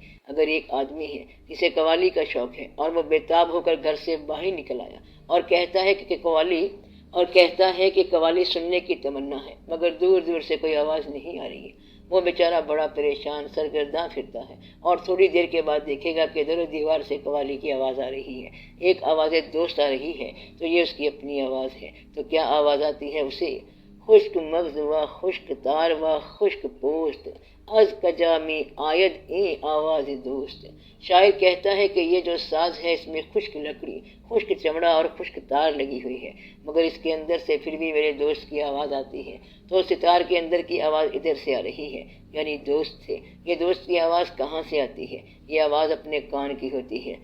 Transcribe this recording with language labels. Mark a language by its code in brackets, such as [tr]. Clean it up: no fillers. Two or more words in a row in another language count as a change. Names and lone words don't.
[ur] اگر ایک آدمی ہے جسے قوالی کا شوق ہے اور وہ بےتاب ہو کر گھر سے باہر نکل آیا اور کہتا ہے کہ قوالی سننے کی تمنا ہے، مگر دور دور سے کوئی آواز نہیں آ رہی ہے، وہ بیچارہ بڑا پریشان سرگرداں پھرتا ہے اور تھوڑی دیر کے بعد دیکھے گا کہ در و دیوار سے قوالی کی آواز آ رہی ہے، ایک آواز دوست آ رہی ہے تو یہ اس کی اپنی آواز ہے۔ تو کیا آواز آتی ہے اسے؟ [fa] خشک مغز و خشک تار و خشک پوست، از کجامی آید این آواز دوست۔ [ur] شاعر کہتا ہے کہ یہ جو ساز ہے اس میں خشک لکڑی، خشک چمڑا اور خشک تار لگی ہوئی ہے، مگر اس کے اندر سے پھر بھی میرے دوست کی آواز آتی ہے۔ تو ستار کے اندر کی آواز ادھر سے آ رہی ہے، یعنی دوست سے۔ یہ دوست کی آواز کہاں سے آتی ہے؟ یہ آواز اپنے کان کی ہوتی ہے۔